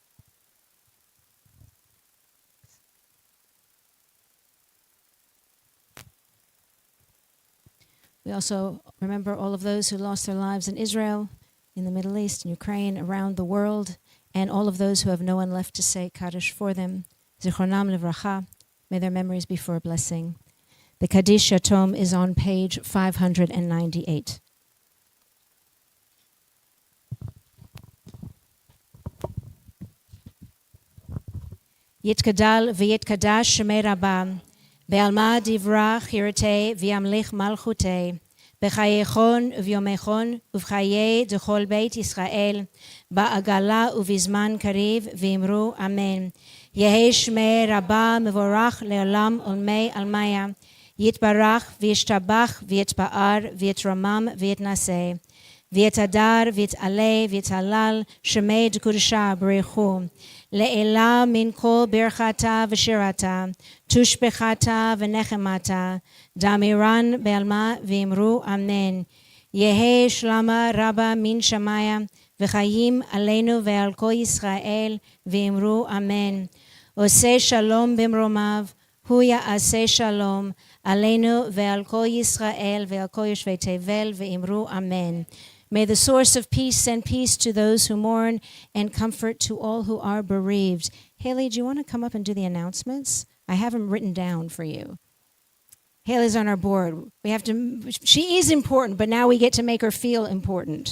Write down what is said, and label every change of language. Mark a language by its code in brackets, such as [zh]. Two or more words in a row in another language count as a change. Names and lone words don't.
[en] We also remember all of those who lost their lives in Israel, in the Middle East, in Ukraine, around the world, and all of those who have no one left to say Kaddish for them. [he] זכרונם לברכה. [en] May their memories be for a blessing. The Kaddish Yatom is on page 598. [arc] יתגדל ויתקדש שמיה רבא בעלמא די ברא כרעותיה וימליך מלכותיה בחייכון וביומיכון ובחיי דכל בית ישראל בעגלא ובזמן קריב ואמרו אמן. יהא שמיה רבא מברך לעלם עלמי עלמיא יתברך וישתבח ויתפאר ויתרומם ויתנשא ויתהדר ויתעלה ויתהלל שמיה דקודשא בריך הוא לעלא מן כל ברכתא ושירתא תשבחתא ונחמתא דאמירן בעלמא ואמרו אמן. יהא שלמא רבא מן שמיא וחיים עלינו ועל כל ישראל ואמרו אמן. [he] עושה שלום במרומיו הוא יעשה שלום עלינו ועל כל ישראל ועל כל יושבי תבל ואמרו אמן. [en] May the source of peace send peace to those who mourn and comfort to all who are bereaved. Haley, do you want to come up and do the announcements? I have them written down for you. Haley's on our board. She is important, but now we get to make her feel important.